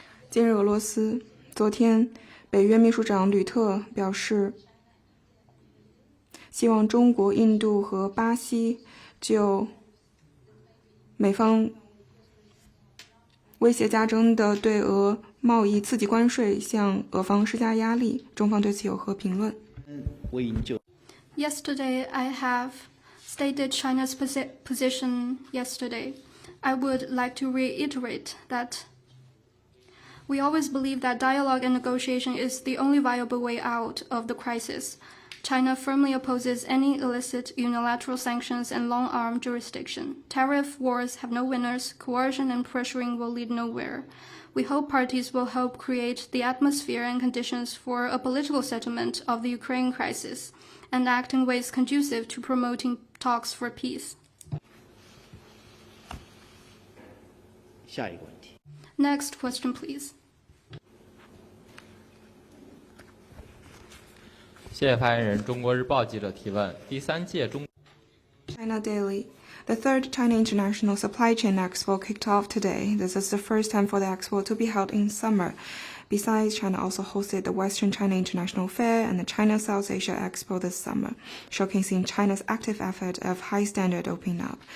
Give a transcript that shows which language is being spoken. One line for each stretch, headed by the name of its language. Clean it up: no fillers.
Chinese: 今日俄罗斯，昨天北约秘书长吕特表示，希望中国、印度和巴西就美方威胁加征的对俄贸易刺激关税向俄方施加压力。中方对此有何评论？我已经就
English: Yesterday, I have stated China's position yesterday. I would like to reiterate that we always believe that dialogue and negotiation is the only viable way out of the crisis. China firmly opposes any illicit unilateral sanctions and long-arm jurisdiction. Tariff wars have no winners. Coercion and pressuring will lead nowhere. We hope parties will help create the atmosphere and conditions for a political settlement of the Ukraine crisis and act in ways conducive to promoting talks for peace.
Chinese: 下一个问题。
English: Next question, please.
Chinese: 谢谢发言人。中国日报记者提问：第3届中
English: China Daily. The third China International Supply Chain Expo kicked off today. This is the first time for the expo to be held in summer. Besides, China also hosted the Western China International Fair and the China South Asia Expo this summer, showcasing China's active effort of high standard opening up.